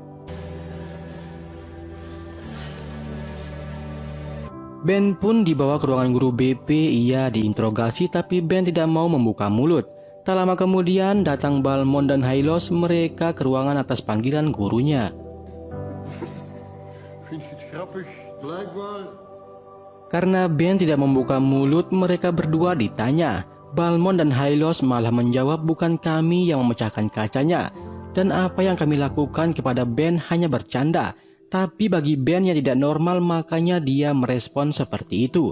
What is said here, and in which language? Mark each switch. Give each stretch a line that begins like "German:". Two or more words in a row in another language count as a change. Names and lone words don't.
Indonesian: Ben pun dibawa ke ruangan guru BP, ia diinterogasi tapi Ben tidak mau membuka mulut. Tak lama kemudian datang Balmond dan Hylos, mereka ke ruangan atas panggilan gurunya.
Dutch: Vind je het grappig? Blijkbaar.
Indonesian: Karena Ben tidak membuka mulut, mereka berdua ditanya. Balmond dan Hylos malah menjawab bukan kami yang memecahkan kacanya. Dan apa yang kami lakukan kepada Ben hanya bercanda. Tapi bagi Ben yang tidak normal, makanya dia merespon seperti itu.